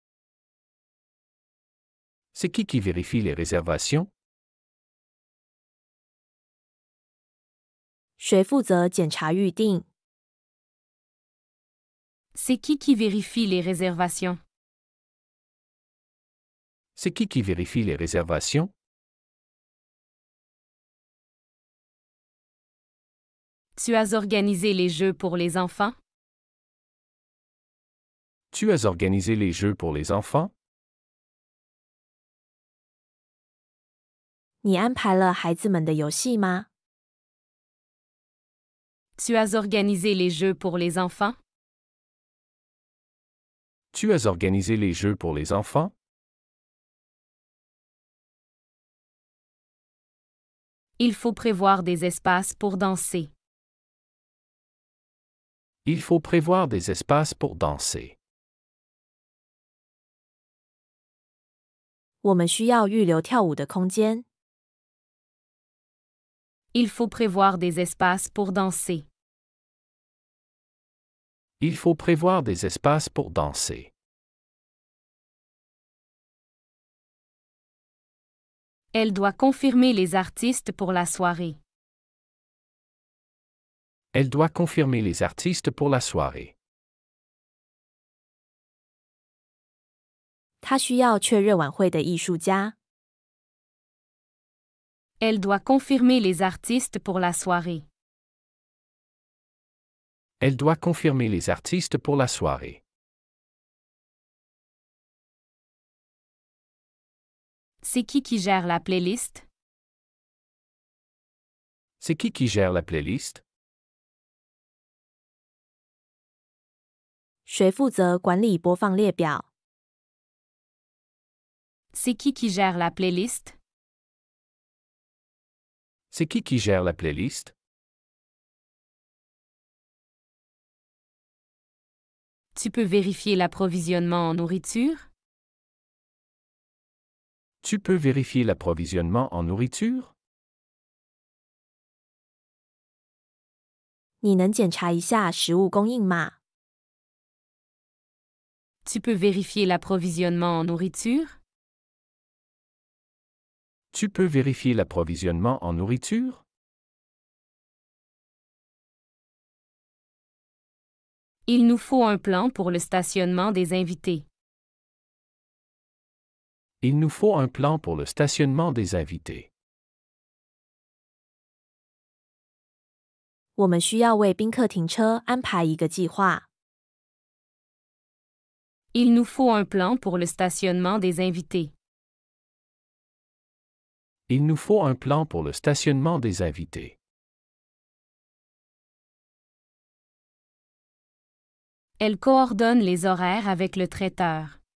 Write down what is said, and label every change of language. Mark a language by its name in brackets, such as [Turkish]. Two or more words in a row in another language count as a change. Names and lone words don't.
[French] C'est qui vérifie les réservations? [Chinese] 谁负责检查预订？ [French] C'est qui vérifie les réservations? C'est qui vérifie les réservations? Tu as organisé les jeux pour les enfants? Tu as organisé les jeux pour les enfants? [Chinese] 你安排了孩子们的游戏吗？ [French] Tu as organisé les jeux pour les enfants? Tu as organisé les jeux pour les enfants? Il faut prévoir des espaces pour danser. Il faut prévoir des espaces pour danser. [Chinese] 我们需要预留跳舞的空间。 [French] Il faut prévoir des espaces pour danser. Il faut prévoir des espaces pour danser. Elle doit confirmer les artistes pour la soirée. Elle doit confirmer les artistes pour la soirée. [Chinese] 他需要确认晚会的艺术家。 [French] Elle doit confirmer les artistes pour la soirée. Elle doit confirmer les artistes pour la soirée. C'est qui gère la playlist? C'est qui gère la playlist? [Chinese] 谁负责管理播放列表？ [French] C'est qui gère la playlist? C'est qui gère la playlist? Tu peux vérifier l'approvisionnement en nourriture? Tu peux vérifier l'approvisionnement en nourriture? [Chinese] 你能检查一下食物供应吗？ [French] Tu peux vérifier l'approvisionnement en nourriture? Tu peux vérifier l'approvisionnement en nourriture? Il nous faut un plan pour le stationnement des invités. Il nous faut un plan pour le stationnement des invités. [Chinese] 我们需要为宾客停车安排一个计划。 [French] Il nous faut un plan pour le stationnement des invités. Il nous faut un plan pour le stationnement des invités. Elle coordonne les horaires avec le traiteur.